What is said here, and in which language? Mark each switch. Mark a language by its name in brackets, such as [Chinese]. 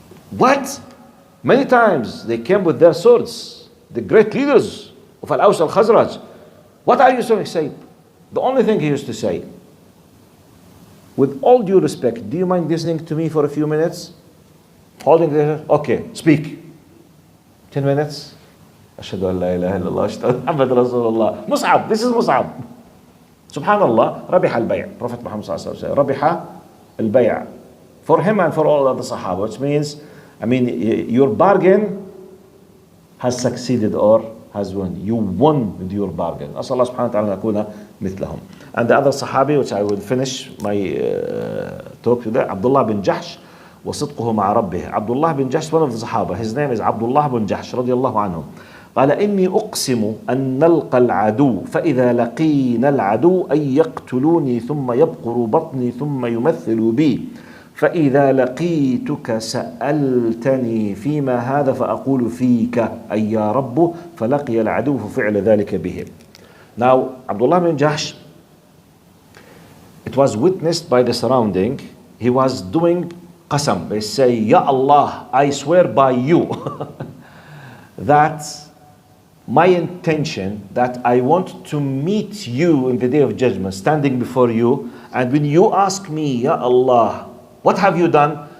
[English] What? Many times they came with their swords, the great leaders of Al-Aws al-Khazraj. What are you saying? Say, the only thing he used to say, with all due respect, do you mind listening to me for a few minutes? Holding there, okay, speak. 10 minutes. [Arabic] أشهد أن لا إله إلا الله أشهد محمد رسول الله. [English] Mus'ab, this is Mus'ab. [Arabic] Subhanallah, ربح البيع. [English] Prophet Muhammad sallallahu alaihi wasallam [Arabic] ربح البيع. [English] For him and for all other Sahaba, which means, I mean, your bargain has succeeded or has won. You won with your bargain. [Arabic] أسأل الله سبحانه وتعالى أن أكون مثلهم. [English] And the other Sahabi, which I will finish my talk today, Abdullah bin Jahsh, [Arabic] وصدقه مع ربه. [English] Abdullah bin Jahsh, one of the Sahaba, his name is Abdullah bin Jahsh [Arabic] رضي الله عنه. قال إني أقسم أن نلقى العدو فإذا لقينا العدو أن يقتلوني ثم يبقر بطني ثم يمثل بي فإذا لقيتك سألتني فيما هذا فأقول فيك أي يا رب فلقي العدو ففعل ذلك به. [English] Now Abdullah bin Jahsh, it was witnessed by the surrounding. He was doing qasam. They say, Ya Allah, I swear by you that my intention, that I want to meet you in the day of judgment, standing before you, and when you ask me, Ya Allah, what have you done?